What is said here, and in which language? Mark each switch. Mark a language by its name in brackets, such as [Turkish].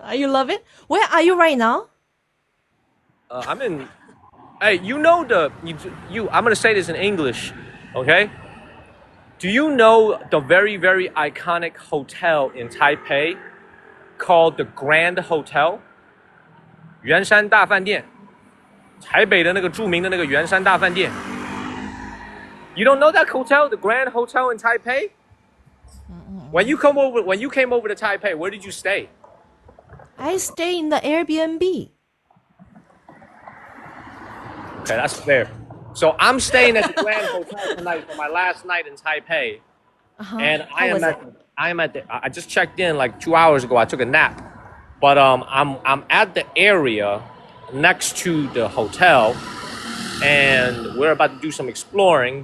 [English] You love it? Where are you right now? I'm in. Hey, you know I'm gonna say this in English, okay? Do you know the very, very iconic hotel in Taipei called the Grand Hotel? [Chinese] 圆山大饭店，台北的那个著名的那个圆山大饭店。 [English] You don't know that hotel, the Grand Hotel in Taipei? When you came over to Taipei, where did you stay? I stay in the Airbnb. Okay, that's fair. So I'm staying at the Grand Hotel tonight for my last night in Taipei, and I just checked in like 2 hours ago. I took a nap, but I'm at the area next to the hotel, and we're about to do some exploring.